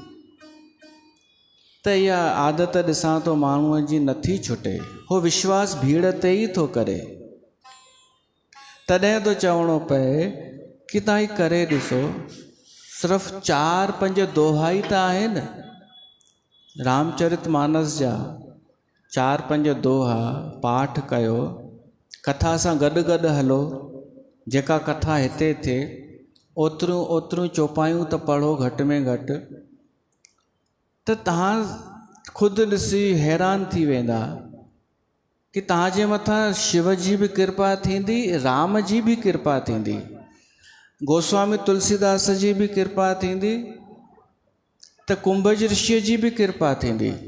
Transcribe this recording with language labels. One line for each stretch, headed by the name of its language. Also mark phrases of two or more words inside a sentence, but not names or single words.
Sindhi: त इहा आदत ॾिसां थो माण्हूअ जी नथी छुटे, हो विश्वास भीड़ ते ई थो करे। तॾहिं थो चवणो पए कि तव्हां ही करे ॾिसो। सिर्फ़ु 4-5 दोहा ई त आहिनि रामचरित मानस जा। 4-5 दोहा पाठ कयो, कथा सां गॾु गॾु हलो। जेका कथा हिते थिए ओतिरियूं चौपायूं त पढ़ो घटि में घटि। त तव्हां ख़ुदि ॾिसी हैरान थी वेंदा कि तव्हांजे मथां शिव जी बि कृपा थींदी, राम जी बि कृपा थींदी, गोस्वामी तुलसीदास जी बि कृपा थींदी, त कुंभज ऋषिअ जी बि कृपा थींदी।